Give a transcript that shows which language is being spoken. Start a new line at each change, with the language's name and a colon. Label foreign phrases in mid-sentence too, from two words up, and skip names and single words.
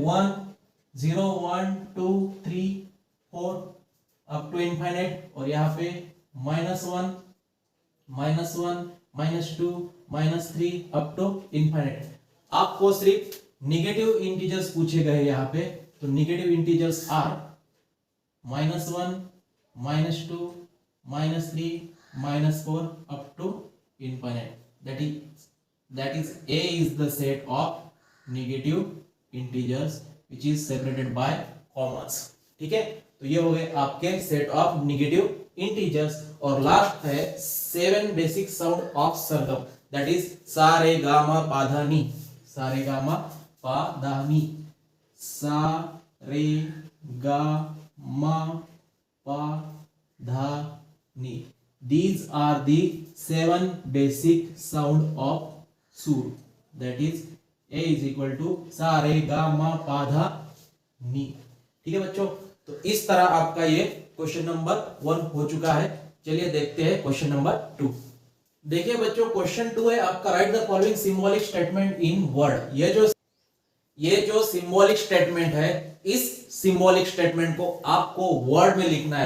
Hindi: 1, 0, 1, 2, 3, 4
English: up to infinite,
Hindi: और यहाँ पे -1, -2, -3
English: up to infinite.
Hindi: आपको सिर्फ
English: negative integers
Hindi: पूछे गए यहाँ पे। तो
English: negative integers are
Hindi: -1, -2, -3, -4
English: up to infinite. That is A is the set of negative integers which is separated by commas.
Hindi: ठीक है, तो ये हो गए आपके
English: set of negative integers.
Hindi: और लास्ट है
English: 7 basic sound of sargam, that is
Hindi: सा रे गा मा पा धा नी। सा रे गा मा पा धा नी, सा रे गा मा पा धा नी।
English: These are the 7 basic sound of sur, that is A is equal to सा रे गा मा पा धा नी।
Hindi: ठीक है बच्चों, तो इस तरह आपका ये
English: question number 1
Hindi: हो चुका है। चलिए देखते हैं
English: question number 2.
Hindi: देखिए बच्चों, क्वेश्चन 2 है आपका,
English: write the following symbolic statement in word.
Hindi: ये जो
English: symbolic statement
Hindi: है, इस
English: symbolic statement
Hindi: को आपको वर्ड में लिखना है।